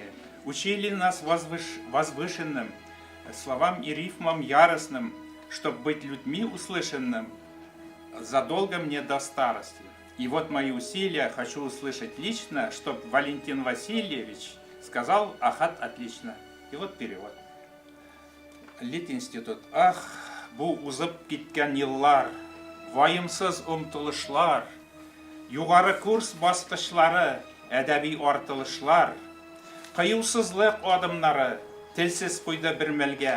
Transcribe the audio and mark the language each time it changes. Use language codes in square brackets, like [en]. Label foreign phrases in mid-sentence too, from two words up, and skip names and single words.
[ru] Учили нас возвышенным, словам и рифмам яростным, чтоб быть людьми услышанным, задолго мне до старости. И вот мои усилия хочу услышать лично, чтоб Валентин Васильевич сказал: ахат, отлично. И вот перевод. Литинститут. [tt] Ах, бу узып киткән еллар, вайымсыз омтылышлар, югары курс баскычлары, әдәби артылышлар, кыюсызлык адымнары, телсез куйды бер мәлгә.